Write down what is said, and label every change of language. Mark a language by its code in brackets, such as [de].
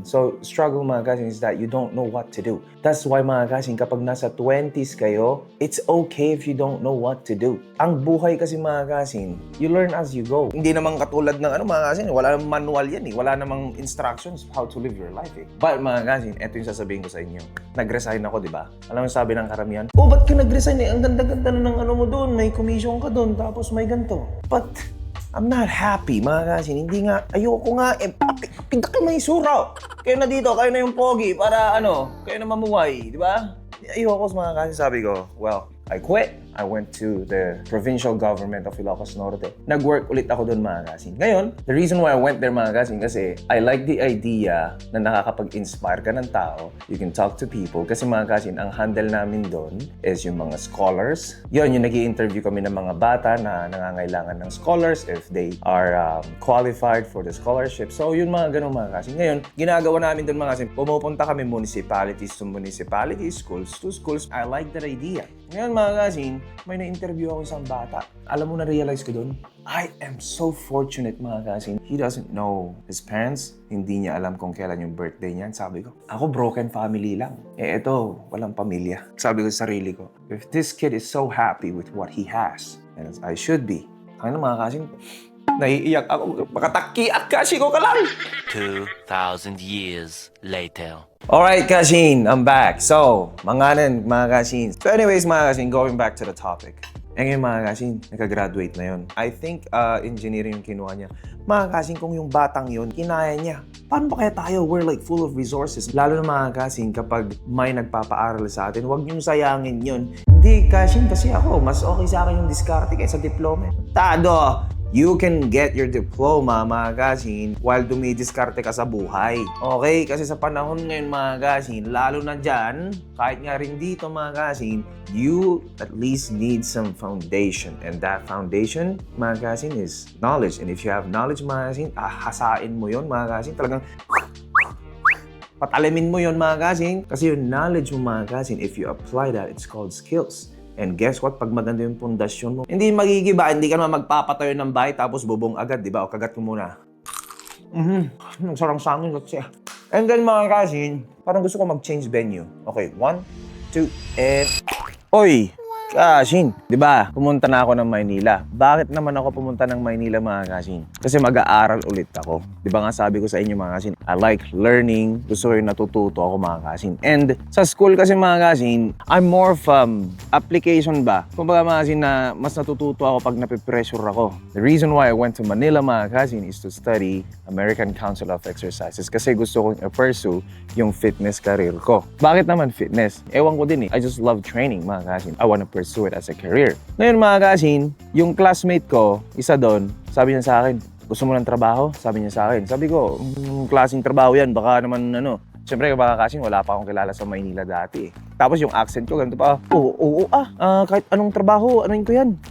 [en] So, struggle mga kasin is that you don't know what to do. That's why mga kasin, [tl] kapag nasa 20s kayo, [en] it's okay if you don't know what to do. [tl] Ang buhay kasi mga kasin, [en] you learn as you go. [tl] Hindi naman katulad ng mga kasin, wala namang manual yan eh. Wala namang instructions [en] how to live your life [tl] eh. But mga kasin, eto yung sasabihin ko sa inyo. Nag-resign ako, di ba? Alam mo sabi ng karamihan, ba't ka nag-resign eh? Ang ganda-ganda na ng mo doon. May commission ka doon, tapos may ganito. [en] But I'm not happy, [tl] mga kasin. Hindi nga, ayoko nga eh. Pinta kayo may suraw. Kayo na dito, kayo na yung pogi para kayo na mamuhay, di ba? Ayoko sa mga kasin, sabi ko, [en] well, I quit. I went to the provincial government of Ilocos Norte. [tl] Nag-work ulit ako doon mga kasin. Ngayon, [en] the reason why I went there [tl] mga kasin kasi [en] I like the idea [tl] na nakakapag-inspire ka ng tao. [en] You can talk to people. [tl] Kasi mga kasin, ang handle namin doon is yung mga scholars. Yun, yung nag-i-interview kami ng mga bata na nangangailangan ng scholars [en] if they are qualified for the scholarship. [tl] So yun mga ganun mga kasin. Ngayon, ginagawa namin doon mga kasin, pumupunta kami [en] municipalities to municipalities, schools to schools. I like that idea. [tl] Ngayon mga kasin, may na-interview ako isang bata. Alam mo, na-realize ko doon, [en] I am so fortunate [tl] mga kasin. [en] He doesn't know his parents. [tl] Hindi niya alam kung kailan yung birthday niyan. Sabi ko, ako broken family lang. Eto, walang pamilya. Sabi ko sa sarili ko, [en] if this kid is so happy with what he has, and I should be. [tl] Ano mga kasin, naiiyak ako. Makatakiak kasi ko ka lang. [en] 2,000 years later. Alright, Kashin, I'm back. So, mga Kashin. So anyways, mga Kashin, going back to the topic. [tl] Ngayon mga Kashin, nakagraduate na yun. I think engineering yung kinuha niya. Mga Kashin, kung yung batang yun, kinaya niya. Paano ba kaya tayo? [en] We're like full of resources. [tl] Lalo na mga Kashin, kapag may nagpapaaral sa atin, huwag niyong sayangin yun. Hindi, Kashin, kasi ako, mas okay sa akin yung diskarte kaysa diploma. Tado! [en] You can get your diploma, mga kasin, while [tl] dumidiskarte ka sa buhay. [en] Okay? [tl] Kasi sa panahon ngayon, mga kasin, lalo na dyan, kahit nga rin dito, mga kasin, [en] you at least need some foundation. And that foundation, mga kasin, is knowledge. And if you have knowledge, mga kasin, [tl] hasain mo yun, [en] mga kasin. [tl] Talagang patalamin mo yun, mga kasin. Kasi yung knowledge mo, [en] mga kasin, if you apply that, it's called skills. And guess what? [tl] Pag maganda yung pundasyon mo, hindi magigiba, hindi ka naman magpapatayo ng bahay tapos bubong agad, di ba? O kagat mo muna. Nagsarang sangin kasi. And then mga kasin, parang gusto ko mag-change venue. Okay, 1, 2, and... Oy! Kasin, di ba? Pumunta na ako ng Maynila. Bakit naman ako pumunta ng Maynila mga kasin? Kasi mag-aaral ulit ako. Di ba nga sabi ko sa inyo mga kasin, [en] I like learning. [tl] Gusto ko yung natututo ako mga kasin. And sa school kasi mga kasin, [en] I'm more of application [tl] ba? Kumbaga mga kasin na mas natututo ako pag napipressure ako. [en] The reason why I went to Manila mga kasin is to study American Council of Exercises [tl] kasi gusto kong i-pursue yung fitness career ko. Bakit naman fitness? Ewan ko din eh. [en] I just love training [tl] mga kasin. [en] I want to pursue it as a career. [tl] Ngayon mga kasin, yung classmate ko, isa doon, sabi niya sa akin, gusto mo ng trabaho? Sabi niya sa akin. Sabi ko, klaseng trabaho yan. Baka naman Siyempre, baka kasi wala pa akong kilala sa Maynila dati eh. Tapos yung accent ko, ganito pa. Kahit anong trabaho, anuin ko yan.